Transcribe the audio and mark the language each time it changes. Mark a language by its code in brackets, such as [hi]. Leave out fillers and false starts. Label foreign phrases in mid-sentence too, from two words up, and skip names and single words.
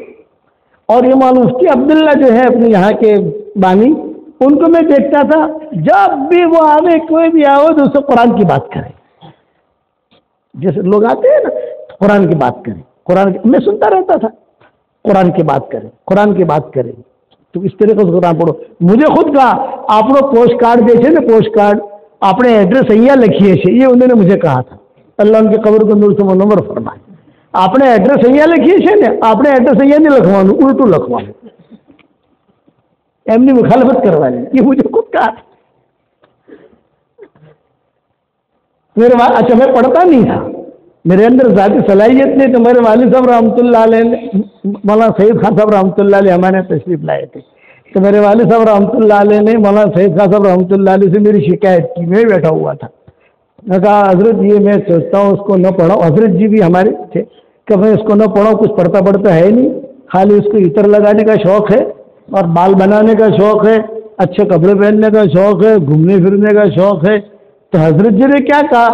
[ur] اور یہ مولانا مفتی عبداللہ جو ہے اپنے یہاں کے بانی، ان کو میں دیکھتا تھا جب بھی وہ آوے، کوئی بھی آوے تو اسے قرآن کی بات کرے، جیسے لوگ آتے ہیں نا قرآن کی بات کریں، قرآن کی، میں سنتا رہتا تھا، قرآن کی بات کریں، قرآن کی بات کریں، تو اس طریقے سے قرآن پڑھو۔ مجھے خود کہا آپ نے پوسٹ کارڈ دیکھے نا، پوسٹ کارڈ اپنے ایڈریس [gu] અહીંયા લખીએ છે، [ur] یہ انہوں نے مجھے کہا تھا، اللہ ان کی قبر کو نور سے منور فرمائے۔ [gu] આપણે એડ્રેસ અહીંયા લખીએ છીએ ને, આપણે એડ્રેસ અહીંયા નહીં લખવાનું، ઉલટું લખવાનું، એમની મુખાલફત કરવાની، [ur] یہ مجھے خود کہا تھا۔ اچھا میں پڑھتا نہیں تھا، میرے اندر ذاتی صلاحیت نہیں، تو میرے والد صاحب [ar] رحمۃ اللہ علیہ [ur] نے، مولانا سید خان صاحب [ar] رحمۃ اللہ علیہ [ur] ہمارے تشریف لائے تھے، تو میرے والد صاحب [ar] رحمۃ اللہ علیہ [ur] نے مولانا سید خان صاحب [ar] رحمۃ اللہ علیہ [ur] سے میری شکایت کی، میں بیٹھا ہوا تھا، میں کہا حضرت یہ میں سوچتا ہوں اس کو نہ پڑھاؤں، حضرت جی بھی ہمارے تھے کہ میں اس کو نہ پڑھاؤں، کچھ پڑھتا ہے نہیں، خالی اس کو عطر لگانے کا شوق ہے اور بال بنانے کا شوق ہے، اچھے کپڑے پہننے کا شوق ہے، گھومنے پھرنے کا شوق ہے، تو حضرت جی نے کیا کہا؟